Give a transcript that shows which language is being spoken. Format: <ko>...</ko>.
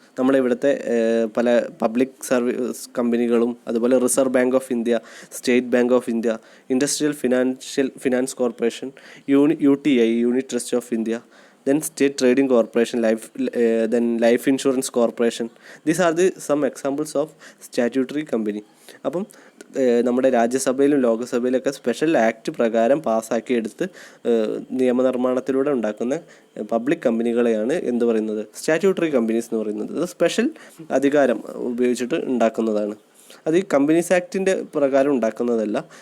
<ml>നമ്മളിവിടുത്തെ പല public service കമ്പനികളും അതുപോലെ reserve bank of India, state bank of India, industrial finance corporation, UTI unit trust of India,</ml> <en>then state trading corporation, then life insurance corporation. These are some examples of statutory company.</en> <ml>അപ്പം നമ്മുടെ രാജ്യസഭയിലും ലോകസഭയിലൊക്കെ special act പ്രകാരം പാസ്സാക്കി എടുത്ത് നിയമനിർമ്മാണത്തിലൂടെ ഉണ്ടാക്കുന്ന public കമ്പനികളെയാണ് എന്ത് പറയുന്നത്, statutory companies എന്ന് പറയുന്നത്. അത് സ്പെഷ്യൽ അധികാരം ഉപയോഗിച്ചിട്ട് ഉണ്ടാക്കുന്നതാണ്. അത് ഈ കമ്പനീസ് ആക്ടിൻ്റെ പ്രകാരം ഉണ്ടാക്കുന്നതല്ല.</ml>